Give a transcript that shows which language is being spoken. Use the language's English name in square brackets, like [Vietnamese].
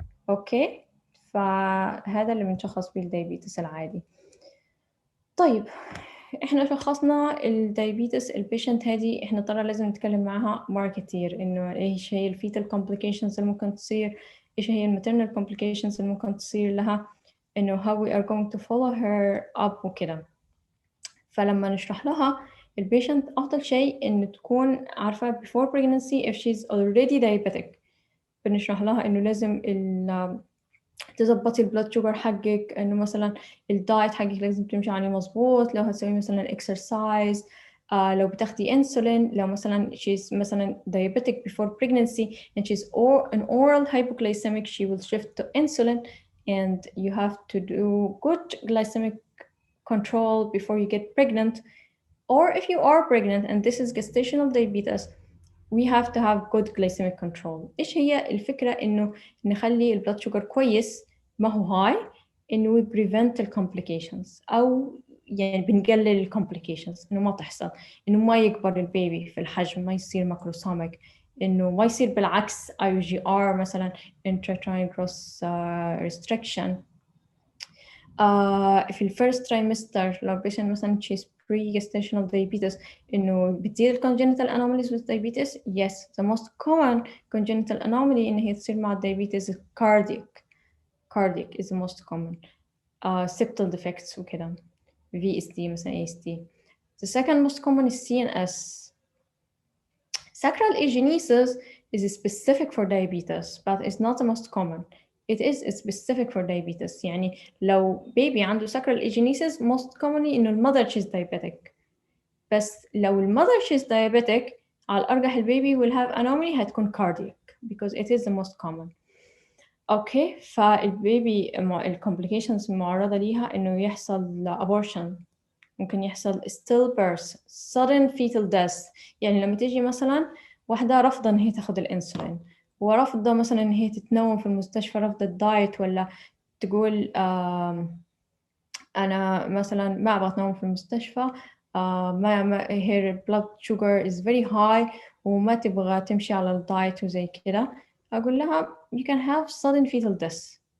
[Arabic] اوكي، فهذا اللي بنشخص بيه الدايبيتس العادي. طيب احنا شخصنا الدايبيتس البيشنت هذه، احنا طبعا لازم نتكلم معها مرة كتير انه ايش هي الفيتال complications اللي ممكن تصير، ايش هي الماتيرنال complications اللي ممكن تصير لها. إنه [English] how we are going to follow her up وكده. [Arabic] فلما نشرح لها البيشنت أفضل شيء إن تكون عارفة [English] before pregnancy if she's already diabetic. [Arabic] بنشرح لها إنه لازم تظبطي البلاد شوجر حقك، إنه مثلا الدايت حقك لازم تمشي عليه مظبوط، لو هتسوي مثلا exercise، لو بتاخدي انسولين، [English] لو مثلا she's مثلا diabetic before pregnancy and she's an oral hypoglycemic, she will shift to insulin, and you have to do good glycemic control before you get pregnant. Or if you are pregnant and this is gestational diabetes, we have to have good glycemic control. [Arabic] إيش هي الفكرة؟ إنه نخلي البلاد شوجر كويس ما هو هاي، إنه [English] we prevent [Arabic] ال complications، أو يعني بنقلل ال complications، إنه ما تحصل، إنه ما يكبر البيبي في الحجم، ما يصير ماكروسوميك، إنه ما يصير بالعكس IUGR مثلا intrauterine growth restriction. في الفيرست ترايمستر لو patient مثلا [English] she's pre-gestational diabetes [Arabic] إنه بتصير congenital anomalies with diabetes. [English] Yes, the most common congenital anomaly [Arabic] إن هي تصير مع [English] diabetes is cardiac is the most common. Septal defects وكده VSD مثلا ASD. The second most common is CNS. Sacral agenesis is specific for diabetes but it's not the most common. It is specific for diabetes. [Arabic] يعني لو [English] baby عنده sacral agenesis most commonly إنه المother she's diabetic. [Arabic] بس لو [English] المother she's diabetic [Arabic] على الأرجح البيبي [English] will have anomaly هتكون cardiac because it is the most common. [Arabic] أوكي، فالبيبي الcomplications المعرضة ليها إنه يحصل abortion، ممكن يحصل stillbirth، sudden fetal death. يعني لما تيجي مثلا واحدة رافضة إن هي تاخد الإنسولين، ورافضة مثلا إن هي تتنوم في المستشفى، رافضة الدايت، ولا تقول أنا مثلا ما أبغى أتنوم في المستشفى، ما [English] her blood sugar is very high [Arabic] وما تبغى تمشي على الدايت وزي كده، أقول لها [English] you can have sudden fetal death.